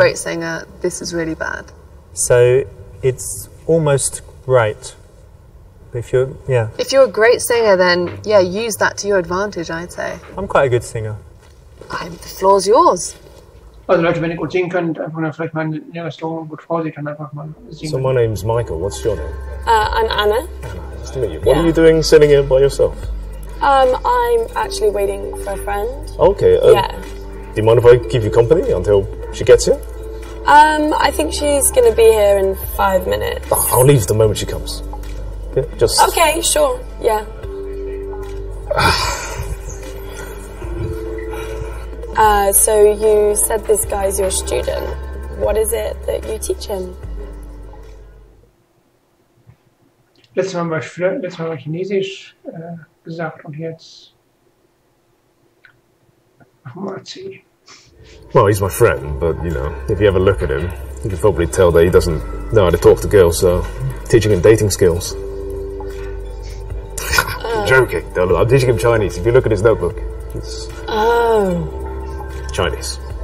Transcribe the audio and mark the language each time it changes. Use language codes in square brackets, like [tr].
[en] great singer, this is really bad. So it's almost right. If you're, yeah, If you're a great singer, then yeah, use that to your advantage, I'd say. I'm quite a good singer. The floor's yours. [de] Also Leute, wenn ihr gut singen könnt, einfach nur vielleicht mal in der Restaurant gut vor sich dann einfach mal singen. [en] So my name's Michael, what's your name? I'm Anna. Nice to meet you. What are you doing sitting here by yourself? I'm actually waiting for a friend. Okay, Yeah. do you mind if I keep you company until she gets here? I think she's gonna be here in 5 minutes. I'll leave the moment she comes. Yeah, just... Okay, sure. Yeah. So you said this guy's your student. What is it that you teach him? [de] Letztes Mal war Chinesisch gesagt und jetzt mal C. [en] Well, he's my friend, but, you know, if you ever look at him, you can probably tell that he doesn't know how to talk to girls, so teaching him dating skills. I'm joking. No, look, I'm teaching him Chinese. If you look at his notebook, it's Chinese.